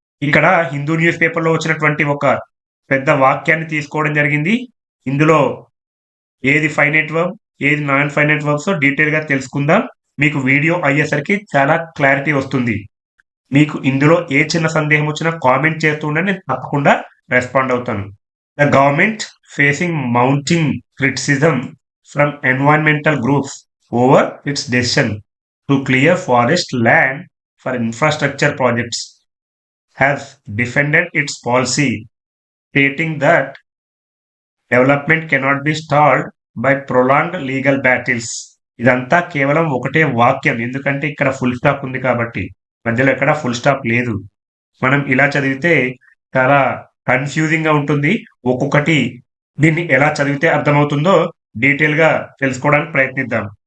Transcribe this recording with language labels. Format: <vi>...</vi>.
<te>ఇక్కడ హిందూ న్యూస్ పేపర్లో వచ్చినటువంటి ఒక పెద్ద వాక్యాన్ని తీసుకోవడం జరిగింది. ఇందులో ఏది ఫైనైట్ వర్బ్, ఏది నాన్ ఫైనైట్ వర్బ్స్ డీటెయిల్గా తెలుసుకుందాం. మీకు వీడియో అయ్యేసరికి చాలా క్లారిటీ వస్తుంది. మీకు ఇందులో ఏ చిన్న సందేహం వచ్చినా కామెంట్ చేస్తూ ఉంటే నేను తప్పకుండా రెస్పాండ్ అవుతాను.</te> <en>The government facing mounting criticism from environmental groups over its decision to clear forest land for infrastructure projects has defended its policy, stating that development cannot be stalled by prolonged legal battles.</en> <te>ఇదంతా కేవలం ఒకటే వాక్యం, ఎందుకంటే ఇక్కడ full stop ఉంది కాబట్టి. మధ్యలో ఎక్కడ ఫుల్ స్టాప్ లేదు. మనం ఇలా చదివితే చాలా కన్ఫ్యూజింగ్గా ఉంటుంది. ఒక్కొక్కటి దీన్ని ఎలా చదివితే అర్థమవుతుందో డీటెయిల్గా తెలుసుకోవడానికి ప్రయత్నిద్దాం.</te>